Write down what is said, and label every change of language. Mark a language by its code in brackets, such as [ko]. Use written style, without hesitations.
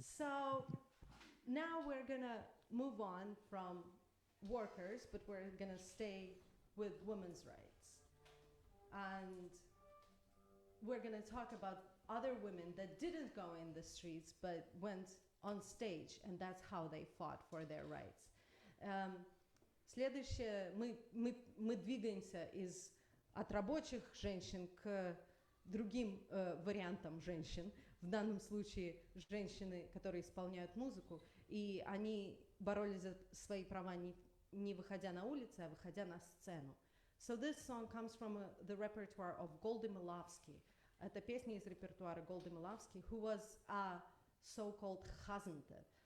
[en] So now we're going to move on from workers, but we're going to stay with women's rights. And we're going to talk about other women that didn't go in the streets but went on stage, and that's how they fought for their rights. [ru] Следующее, мы двигаемся от рабочих женщин к другим вариантам женщин, в данном случае женщины, которые исполняют музыку, и они боролись за свои права не выходя на улицы, а выходя на сцену. [en] So this song comes from the repertoire of Goldy Melavsky. [ru] Это песня из репертуара [en] Goldy Melavsky, who was a so-called chazante.